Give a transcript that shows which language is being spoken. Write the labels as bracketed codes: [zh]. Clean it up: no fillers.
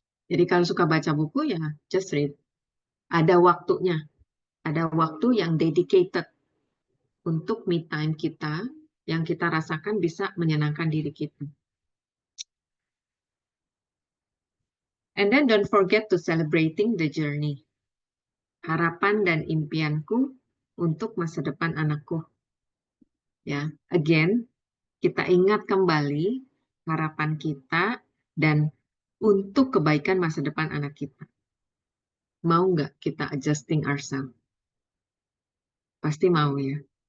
[id] Jadi kalau suka baca buku ya [en] just read. [id] Ada waktunya, ada waktu yang dedicated untuk me time kita yang kita rasakan bisa menyenangkan diri kita. [en] And then don't forget to celebrating the journey. [id] Harapan dan impianku untuk masa depan anakku. Ya, again, kita ingat kembali harapan kita dan untuk kebaikan masa depan anak kita. Mau nggak kita [en] adjusting ourselves? [id] Pasti mau ya.